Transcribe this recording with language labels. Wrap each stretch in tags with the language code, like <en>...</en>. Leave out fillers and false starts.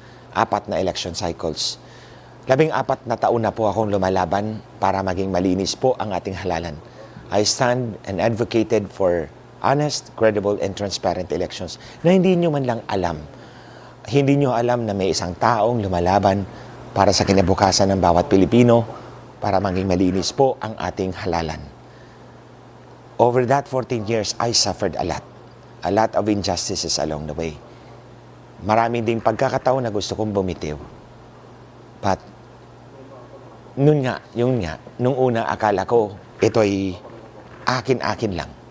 <tl>Apat na election cycles. 14 na taon na po akong lumalaban para maging malinis po ang ating halalan.</tl> <en>I stand and advocated for honest, credible, and transparent elections</en> <tl>na hindi nyo man lang alam. Hindi nyo alam na may isang taong lumalaban para sa kinabukasan ng bawat Pilipino para maging malinis po ang ating halalan.</tl> <en>Over that 14 years, I suffered a lot. A lot of injustices along the way.</en> <tl>Maraming ding pagkakataon na gusto kong bumitiw. But, nung una akala ko, ito'y akin lang.</tl>